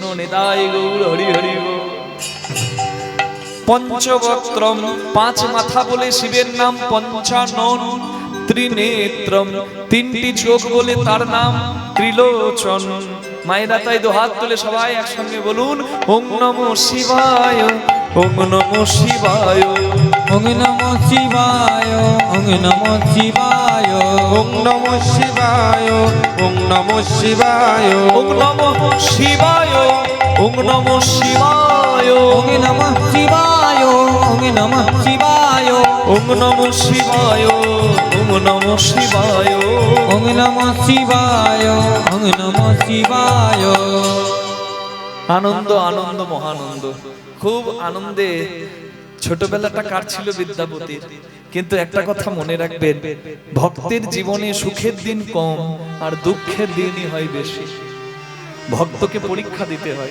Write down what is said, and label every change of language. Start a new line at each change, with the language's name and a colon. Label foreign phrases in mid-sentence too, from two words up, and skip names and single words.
Bangla: নিতাই গৌর হরি হরি। পঞ্চবক্ত্রম, পাঁচ মাথা বলে শিবের নাম পঞ্চানন। ত্রিনেত্রম, তিনটি চোখ বলে তার নাম ত্রিলোচন। মায়েরা তাই দুহাত তুলে সবাই একসঙ্গে বলুন,
Sanskrit: ওম নমঃ শিবায়, ওম নমঃ শিবায়, ওং নমঃ শিবায়, ওং নমঃ শিবায়, ওম নমঃ শিবায়, ওম নমঃ শিবায়, ওম নমঃ শিবায়, ওম নমঃ শিবায়, ওং নমঃ শিবায়, ওং নমঃ শিবায়, ওম নমঃ শিবায়, ওম নমঃ শিবায়, ওং নমঃ শিবায়, ওং নমঃ শিবায়।
Bangla: আনন্দ আনন্দ মহানন্দ। খুব আনন্দে ছোটবেলাটা কাটছিল বিদ্যাপতির। কিন্তু একটা কথা মনে রাখবেন, ভক্তের জীবনে সুখের দিন কম আর দুঃখের দিনই হয় বেশি। ভক্তকে পরীক্ষা দিতে হয়।